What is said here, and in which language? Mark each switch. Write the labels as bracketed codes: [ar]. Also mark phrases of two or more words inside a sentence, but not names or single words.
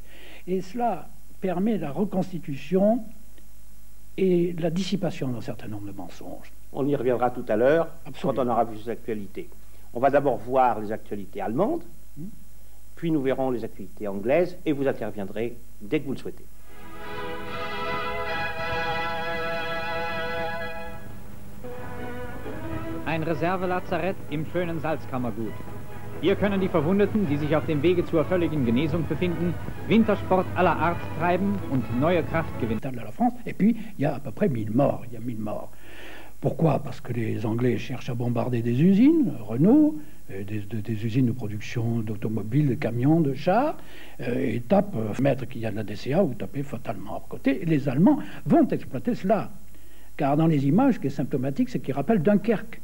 [fr] Et cela permet la reconstitution et la dissipation d'un certain nombre de mensonges. On y reviendra tout à l'heure, Absolument. quand on aura vu ces actualités. On va d'abord voir les actualités allemandes, puis nous verrons les actualités anglaises, et vous interviendrez dès que vous le souhaitez. [de] Ein Reservelazarett im schönen Salzkammergut. Hier können die Verwundeten, die sich auf dem Wege zur völligen Genesung befinden, Wintersport aller Art treiben und neue Kraft gewinnen. [fr] De la France. Et puis, il y a à peu près 1000 morts. Il y a 1000 morts. Pourquoi? Parce que les Anglais cherchent à bombarder des usines, Renault, des usines de production d'automobiles, de camions, de chars, et tapent, mettre qu'il y a de la DCA ou taper fatalement à côté. Et les Allemands vont exploiter cela. Car dans les images, ce qui est symptomatique, c'est qu'ils rappellent Dunkerque.